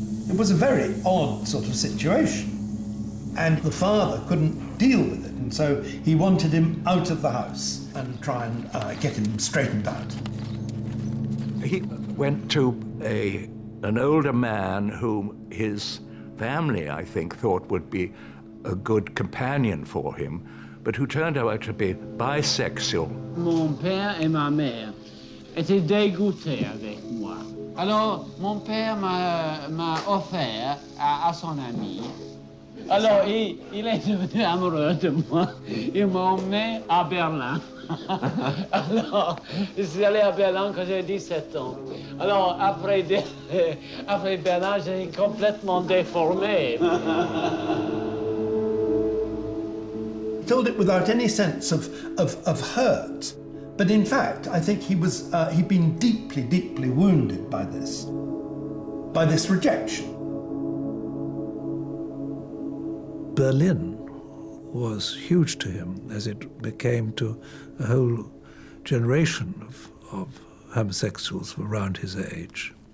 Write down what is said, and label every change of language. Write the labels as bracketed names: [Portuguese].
[English] It was a very odd sort of situation. And the father couldn't deal with it, and so he wanted him out of the house and try and get him straightened out. He went to an older man whom his family, I think, thought would be a good companion for him, but who turned out to be bisexual. [French] Mon père et ma mère étaient dégoûtés avec moi. Alors, mon père m'a offert à son ami. Alors, il est devenu amoureux de moi. Il m'a emmené à Berlin. Alors, je suis allé à Berlin quand j'ai 17 ans. Alors, après Berlin, j'ai complètement déformé. [English] He told it without any sense of hurt. But in fact, I think he'd been deeply, deeply wounded by this rejection. Berlin was huge to him, as it became to a whole generation of homosexuals around his age.